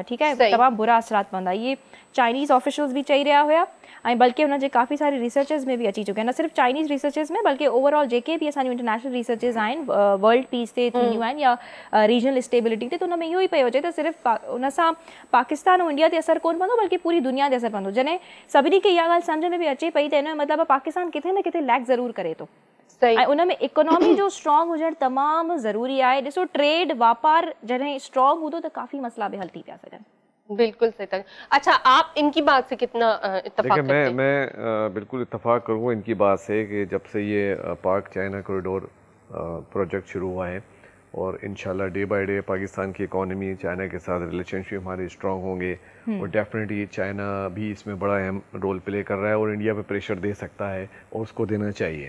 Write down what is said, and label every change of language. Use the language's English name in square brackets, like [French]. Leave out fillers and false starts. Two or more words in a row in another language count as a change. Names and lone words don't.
[Sindhi] ठीकु आहे, तमामु बुरा असरात पवंदा। इहे [English] Chinese officials [Sindhi] बि चई रहिया हुया, ऐं बल्कि हुन जे काफ़ी सारे रिसर्चर्स में बि अची चुकिया आहिनि, न सिर्फ़ु [English] Chinese researchers [Sindhi] में बल्कि ओवरऑल जेके बि असांजूं [English] international researchers [Sindhi] आहिनि [English] world peace [Sindhi] ते थींदियूं आहिनि या [English] regional stability [Sindhi] ते, त हुन में इहो ई पियो अचे त सिर्फ़ु उन सां पाकिस्तान ऐं इंडिया ते असरु कोन पवंदो, बल्कि पूरी दुनिया ते असरु पवंदो। जॾहिं सभिनी खे इहा ॻाल्हि सम्झ में बि अचे पई त हिन जो मतिलबु पाकिस्तान किथे न किथे लैक ज़रूरु करे थो, ऐं उन में इकोनॉमी जो स्ट्रॉन्ग हुजणु तमामु ज़रूरी आहे। ॾिसो, ट्रेड वापार जॾहिं स्ट्रॉन्ग हूंदो त काफ़ी मसइला बि हल थी पिया सघनि। [Urdu] بالکل صحیح تھا. اچھا آپ ان کی بات سے کتنا اتفاق کرتے ہیں؟ میں بالکل اتفاق کروں گا ان کی بات سے کہ جب سے یہ پاک چائنا کوریڈور پروجیکٹ شروع ہوا ہے اور انشاءاللہ [English] day by day [Urdu] پاکستان کی اکانومی چائنا کے ساتھ ریلیشن شپ ہمارے اسٹرانگ ہوں گے اور ڈیفینیٹلی چائنا بھی اس میں بڑا اہم [English] role play [Urdu] کر رہا ہے اور انڈیا پہ پریشر دے سکتا ہے اور اس کو دینا چاہیے.